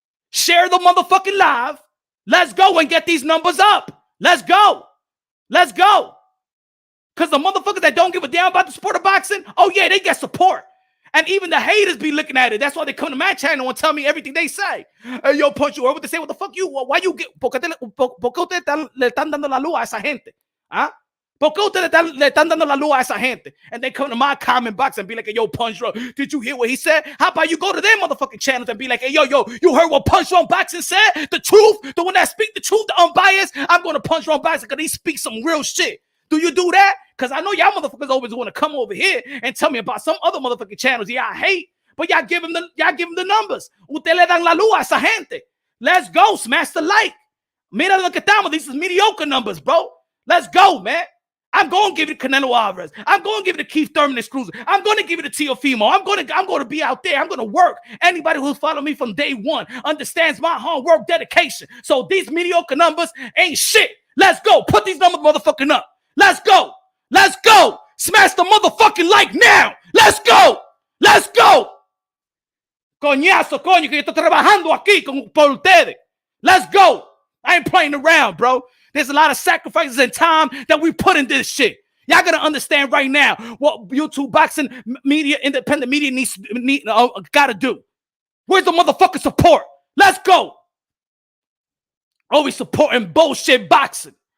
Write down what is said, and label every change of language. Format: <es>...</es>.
<en>Share the motherfucking live. Let's go and get these numbers up. Let's go. Let's go. Because the motherfuckers that don't give a damn about the sport of boxing, oh yeah, they get support. And even the haters be looking at it. That's why they come to my channel and tell me everything they say. Hey, yo, Punch, you heard what they say? What the fuck you? Why you get?</en> <es>¿Por qué ustedes le están dando la luz a esa gente? ¿Ah? ¿Por qué ustedes le están dando la luz a esa gente?</es> <en>And they come to my comment box and be like, hey, yo, Punch Drunk, did you hear what he said? How about you go to their motherfucking channels and be like, hey, yo, you heard what Punch Drunk Boxing said? The truth, the one that speak the truth, the unbiased. I'm going to Punch Drunk Boxing because he speaks some real shit. Do you do that? Because I know y'all motherfuckers always want to come over here and tell me about some other motherfucking channels y'all hate, but y'all give them the numbers.</en> <es>Usted le dan la luz a esa gente.</es> <en>Let's go, smash the like.</en> <es>Mira lo que estamos.</es> <en>These is mediocre numbers, bro. Let's go, man. I'm going to give it to Canelo Alvarez. I'm going to give it to Keith Thurman exclusive. I'm going to give it to Teofimo. I'm going to be out there. I'm going to work. Anybody who's followed me from day one understands my hard work, dedication. So these mediocre numbers ain't shit. Let's go. Put these numbers motherfucking up. Let's go. Let's go. Smash the motherfucking like now. Let's go. Let's go.</en> <es>Coñazo, coño, que yo estoy trabajando aquí por ustedes.</es> <en>Let's go. I ain't playing around, bro. There's a lot of sacrifices and time that we put in this shit. Y'all gotta understand right now what YouTube boxing media, independent media gotta do. Where's the motherfucking support? Let's go. Always supporting bullshit boxing.</en>